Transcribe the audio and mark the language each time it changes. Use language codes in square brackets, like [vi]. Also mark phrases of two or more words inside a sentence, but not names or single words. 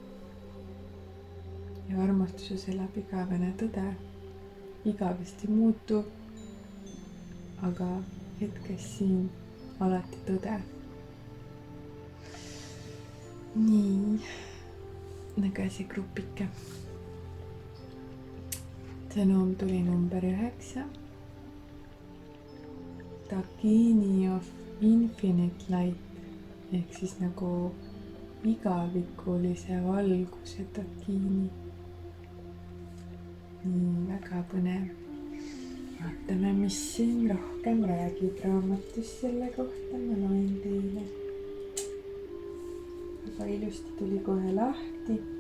[et] ja armastuses elab igavene tõde, igavesti muutub, aga hetkes siin alati tõde. nii, nõgese grupike. sõnum tuli number 9. [en] Dakini of infinite light [et] ehk siis nagu igavikulise valguse dakini. nii, väga põnev. vaatame, mis siin rohkem räägib raamatus selle kohta, ma loen teile. väga ilusti tuli kohe lahti.